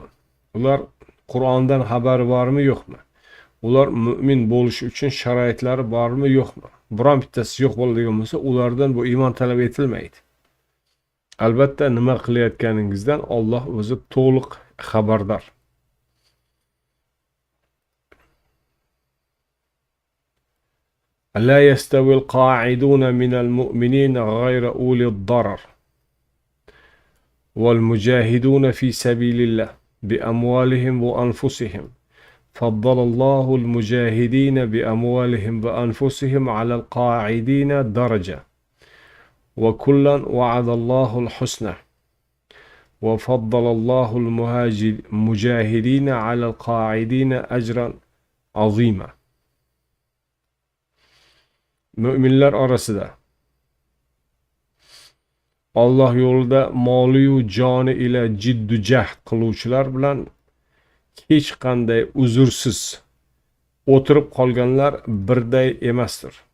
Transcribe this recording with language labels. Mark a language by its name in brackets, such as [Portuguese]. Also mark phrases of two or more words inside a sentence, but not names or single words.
[Uzbek] Ular Qur'ondan xabari bormi yo'qmi? Ular mu'min bo'lish uchun sharoitlari bormi yo'qmi? Biron bittasi yo'q bo'ladigan bo'lsa, ulardan bu iymon talab etilmaydi. Albatta nima qilayotganingizdan Alloh o'zi to'liq xabardor. [Arabic] لا يستوي القاعدون من المؤمنين غير أولي الضرر والمجاهدون في سبيل الله بأموالهم وأنفسهم فضل الله المجاهدين بأموالهم وأنفسهم على القاعدين درجة وكلا وعد الله الحسنى وفضل الله المجاهدين على القاعدين أجرا عظيما. [Uzbek] Müminler arasida Alloh yo'lida moli-yu joni ila jiddu jahd qiluvchilar bilan hech qanday uzursiz o'tirib qolganlar birday emasdir.